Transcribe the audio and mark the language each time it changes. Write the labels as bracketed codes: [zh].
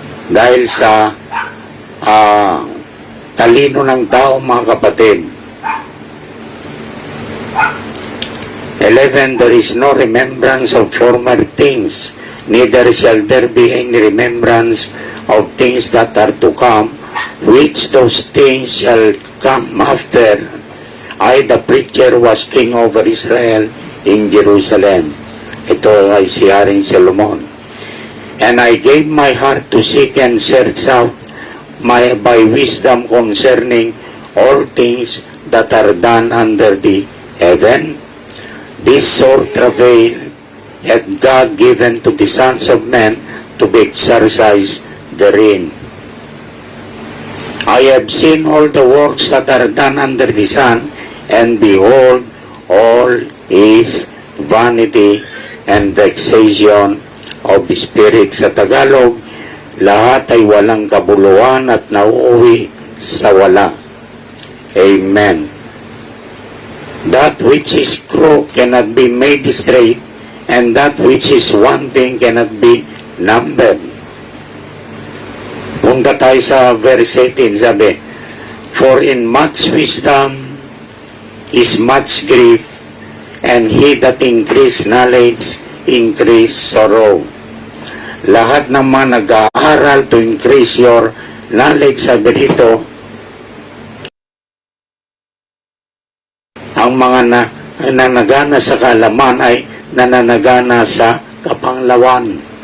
[tl] Dahil sa talino ng tao, mga kapatid. [en] 11, there is no remembrance of former things, neither shall there be any remembrance of things that are to come, which those things shall come after I, the preacher, was king over Israel in Jerusalem. [tl] Ito ay si Haring Solomon. [en] And I gave my heart to seek and search out by wisdom concerning all things that are done under the heaven. This sore travail hath God given to the sons of men to be exercised therein. I have seen all the works that are done under the sun, and behold, all is vanity and vexation of spirit. [tl] Sa Tagalog, lahat ay walang kabuluhan at nauuwi sa wala. [en] Amen. That which is crooked cannot be made straight, and that which is wanting cannot be numbered. [tl] Punta tayo sa verse 18, sabi, [en] for in much wisdom is much grief, and he that increase knowledge increase sorrow. [tl] Lahat ng mga nag-aaral [en] to increase your knowledge, [tl] sabi dito, ang mga nananagana sa kaalaman ay nananagana sa kapanglawan.